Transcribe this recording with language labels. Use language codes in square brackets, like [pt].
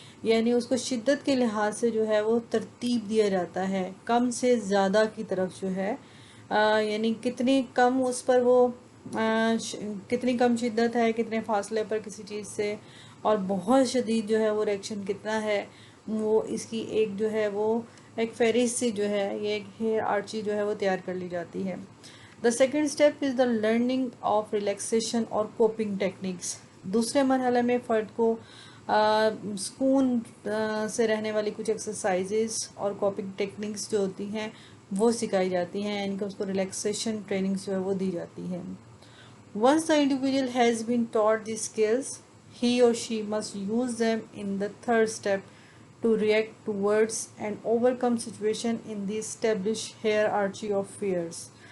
[ur] یعنی اس کو شدت کے لحاظ سے جو ہے وہ ترتیب دیا جاتا ہے، کم سے زیادہ کی طرف جو ہے، یعنی کتنی کم اس پر وہ کتنی کم شدت ہے، کتنے فاصلے پر کسی چیز سے، اور بہت شدید جو ہے وہ ریئیکشن کتنا ہے، وہ اس کی ایک جو ہے وہ ایک فہرست سی جو ہے، یہ ایک ہیئرارچی جو ہے وہ تیار کر لی جاتی ہے. [en] The second step is the learning of relaxation اور coping techniques. [ur] دوسرے مرحلے میں فرد کو سکون سے رہنے والی کچھ ایکسرسائزز اور کوپنگ ٹیکنکس جو ہوتی ہیں وہ سکھائی جاتی ہیں، یعنی کہ اس کو ریلیکسیشن ٹریننگز جو ہے وہ دی جاتی ہیں. [en] Once the individual has been taught these skills, he or she must use them in the third step to react towards and overcome situation in the established hierarchy of fears.